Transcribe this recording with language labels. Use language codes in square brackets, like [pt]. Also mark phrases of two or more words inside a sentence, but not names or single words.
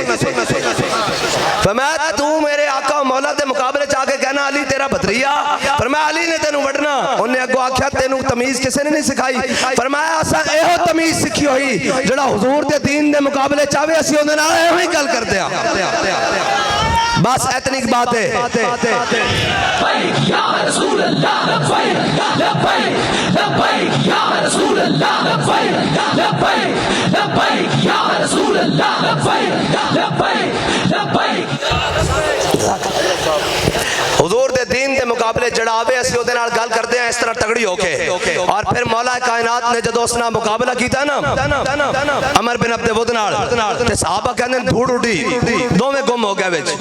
[pa] فرمایا تو میرے آقا مولا دے مقابلے جا کے کہنا علی تیرا بھتریا، فرمایا علی نے تینوں وڈنا، اونہاں اگوں آکھیا تینوں تمیز کسے نے نہیں سکھائی. فرمایا اساں ایہو تمیز سکھی ہوئی جیہڑا حضور دے دین دے مقابلے چاہوے اسیں اوہدے نال ایہو ای گل کردے آں. [ur] بس اتنی بات ہے. [ar] يا رسول الله، لبيك لبيك لبيك يا رسول الله، لبيك لبيك لبيك يا رسول الله، لبيك لبيك لبيك. [pa] حضور دے دین دے مقابلے جیہڑا وے اسیں اوہدے نال گل کردے ہیں اس طرح تگڑی ہو کے. [ur] اور پھر مولا کائنات نے [pa] جدوں اس نال مقابلہ کیتا نا عمرو بن عبد ود نال تے صحابہ کہندے دھوڑ اڈی، دوویں گم ہو گئے وچ.